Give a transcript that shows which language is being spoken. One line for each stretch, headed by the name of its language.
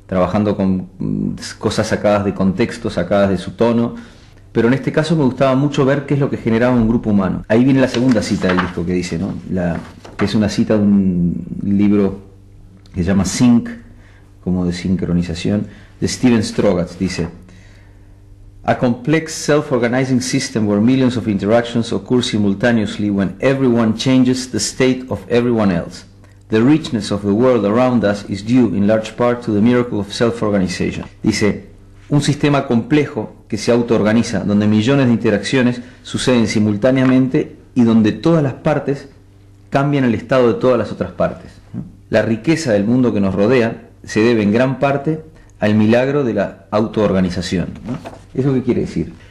Spanish: Trabajando con cosas sacadas de contexto, sacadas de su tono. Pero en este caso me gustaba mucho ver qué es lo que generaba un grupo humano. Ahí viene la segunda cita del disco que dice, ¿no? Que es una cita de un libro que se llama Sync, como de sincronización, de Steven Strogatz.
English: Dice: "A complex self-organizing system where millions of interactions occur simultaneously when everyone changes the state of everyone else. The richness of the world around us is due in large part to the miracle of self-organization."
Spanish: Dice: un sistema complejo que se autoorganiza, donde millones de interacciones suceden simultáneamente y donde todas las partes cambian el estado de todas las otras partes, ¿no? La riqueza del mundo que nos rodea se debe en gran parte al milagro de la autoorganización, ¿no? ¿Eso qué quiere decir?